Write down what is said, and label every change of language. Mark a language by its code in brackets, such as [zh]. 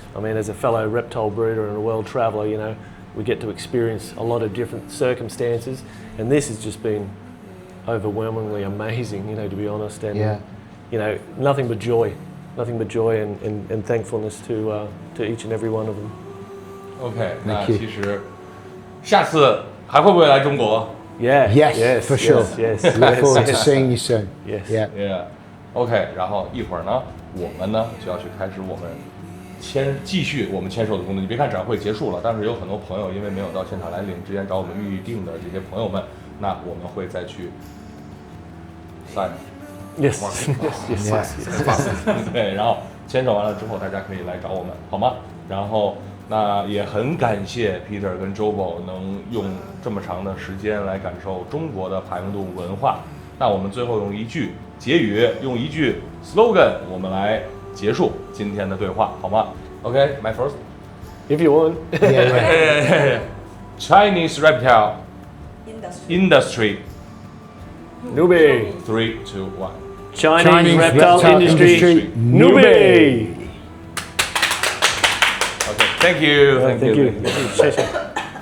[en] I mean, as a fellow reptile breeder and a world traveller, you know, we get to experience a lot of different circumstances, and this has just been overwhelmingly amazing, you know, to be honest, and you know, nothing but joy and thankfulness to each and every one of them. [zh] OK， 那其实下次还会不会来中国 [en] ？Yes, for sure. Yes. Look forward to seeing you soon. Yeah. [zh] OK， 然后一会儿呢，我们呢就要去开始我们继续我们签售的工作。你别看展会结束了，但是有很多朋友因为没有到现场来领，之前找我们预定的这些朋友们，那我们会再去sign。 [en] Yes, yes, yes. [zh] 对，然后牵手完了之后，大家可以来找我们，好吗？然后那也很感谢 Peter 跟 JoeBall 能用这么长的时间来感受中国的爬行动物文化。那我们最后用一句结语，用一句 slogan， 我们来结束今天的对话，好吗 ？ [en] OK, my first. If you want. Chinese reptile industry. Newbie. 3, 2, 1. Chinese reptile industry. Newbie. Okay, thank you. Thank you. [zh] 谢谢。